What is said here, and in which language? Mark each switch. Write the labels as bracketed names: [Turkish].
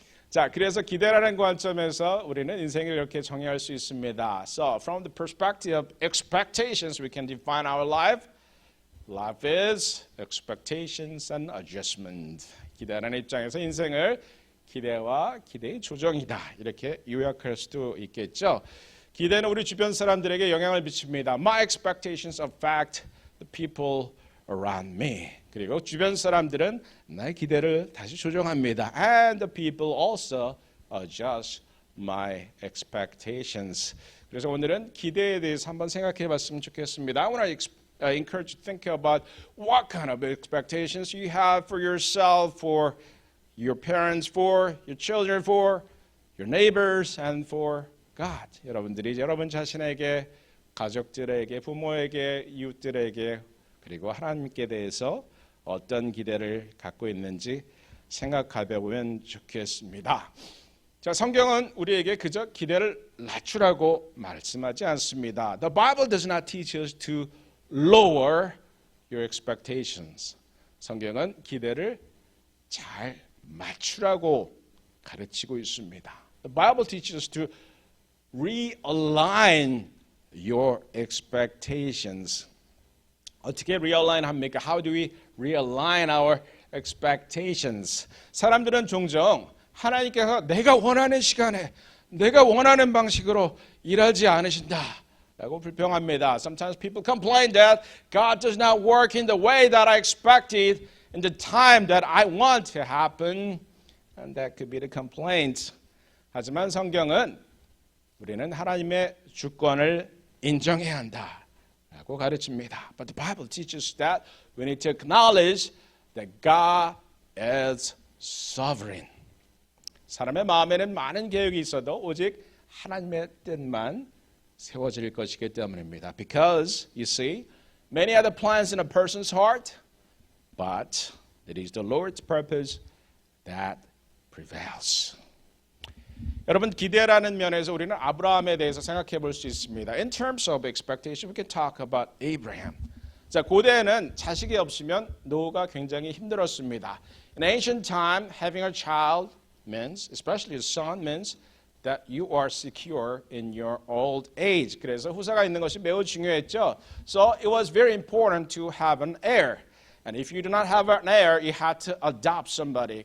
[Korean] 자, 그래서 기대라는 관점에서 우리는 인생을 이렇게 정의할 수 있습니다. [English] So, from the perspective of expectations, we can define our life. Life is expectations and adjustment. [Korean] 기대라는 입장에서 인생을 기대와 기대의 조정이다. 이렇게 요약할 수도 있겠죠. 기대는 우리 주변 사람들에게 영향을 미칩니다. [English] My expectations affect the people around me. [Korean] 그리고 주변 사람들은 나의 기대를 다시 조정합니다. [English] And the people also adjust my expectations. [Korean] 그래서 오늘은 기대에 대해서 한번 생각해 봤으면 좋겠습니다. [English] I want to encourage you to think about what kind of expectations you have for yourself, for your parents, for your children, for your neighbors, and for God. [Korean] 여러분들이 여러분 자신에게, 가족들에게, 부모에게, 이웃들에게, 그리고 하나님께 대해서 어떤 기대를 갖고 있는지 생각해 보면 좋겠습니다. 자, 성경은 우리에게 그저 기대를 낮추라고 말씀하지 않습니다. [English] The Bible does not teach us to lower your expectations. [Korean] 성경은 기대를 잘 맞추라고 가르치고 있습니다. [English] The Bible teaches us to realign your expectations. [Korean] 어떻게 realign 합니까? [English] How do we realign our expectations? [Korean] 사람들은 종종 하나님께서 내가 원하는 시간에 내가 원하는 방식으로 일하지 않으신다 라고 불평합니다. [English] Sometimes people complain that God does not work in the way that I expected in the time that I want to happen. And that could be the complaint. [Korean] 하지만 성경은 우리는 하나님의 주권을 인정해야 한다 라고 가르칩니다. [English] But the Bible teaches that we need to acknowledge that God is sovereign. [Korean] 사람의 마음에는 많은 계획이 있어도 오직 하나님의 뜻만 세워질 것이기 때문입니다. [English] Because, you see, many are the plans in a person's heart, but it is the Lord's purpose that prevails. [Korean] 여러분, 기대라는 면에서 우리는 아브라함에 대해서 생각해 볼 수 있습니다. [English] In terms of expectation, we can talk about Abraham. [Korean] 자, 고대에는 자식이 없으면 노후가 굉장히 힘들었습니다. [English] In ancient time, having a child means, especially a son, means that you are secure in your old age. [Korean] 그래서 후사가 있는 것이 매우 중요했죠. [English] So it was very important to have an heir. And if you do not have an heir, you had to adopt somebody.